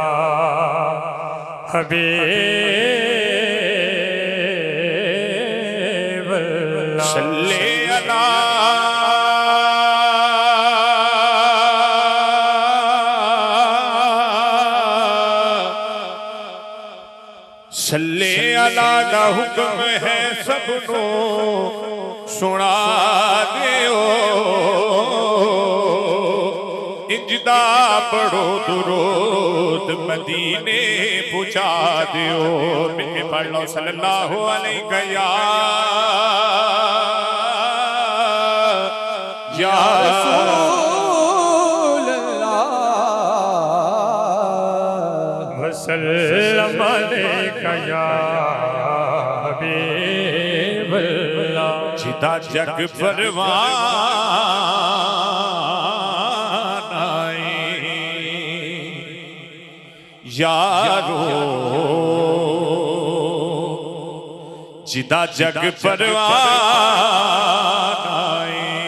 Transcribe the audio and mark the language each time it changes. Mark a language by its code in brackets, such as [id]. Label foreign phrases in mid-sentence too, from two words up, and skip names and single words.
[ar] حبيب الله صل على صل على [pa] دا حکم ہے سبنوں سنا دیو انجدا پڑھو درود مدینے پہنچا دیو. مل کے پڑھ لو [ar] صلى الله عليه يا رسول الله وسلم عليك يا حبيب الله. [pa] جیدا جگ پروان آئے یارو، جیدا جگ پروان آئے,